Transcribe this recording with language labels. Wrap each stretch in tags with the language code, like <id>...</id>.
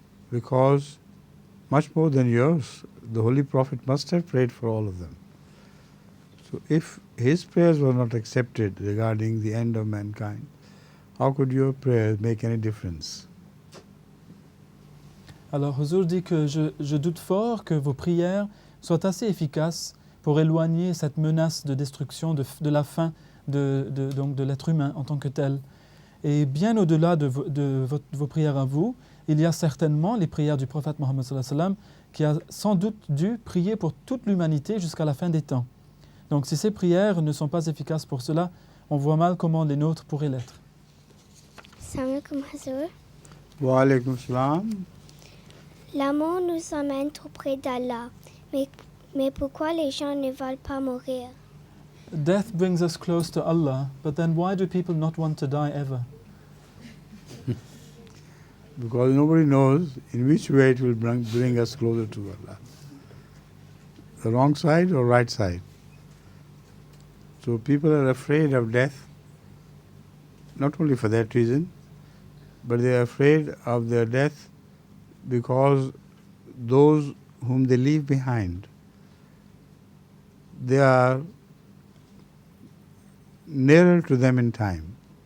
<en>Because much more than yours, the Holy Prophet must have prayed for all of them. So if his prayers were not accepted regarding the end of mankind, how could your prayers make any difference?</en> <fr>Alors, Huzur dit que je doute fort que vos prières soient assez efficaces pour éloigner cette menace de destruction, de la fin donc de l'être humain en tant que tel. Et bien au-delà de vos prières à vous, il y a certainement les prières du prophète Mohammed</fr> <ar>sallallahu alayhi wa sallam</ar> <fr>qui a sans doute dû prier pour toute l'humanité jusqu'à la fin des temps. Donc si ces prières ne sont pas efficaces pour cela, on voit mal comment les nôtres pourraient l'être.</fr> <ar>Salam alaikum Hazur. Wa alaykum salam.</ar> <fr>La mort nous emmène tout près d'Allah, mais pourquoi les gens ne veulent pas mourir?</fr> <en>Death brings us close to Allah, but then why do people not want to die ever? Because nobody knows in which way it will bring us closer to Allah. The wrong side or right side. So people are afraid of death, not only for that reason, but they are afraid of their death because those whom they leave behind, they are nearer to them in time.</en>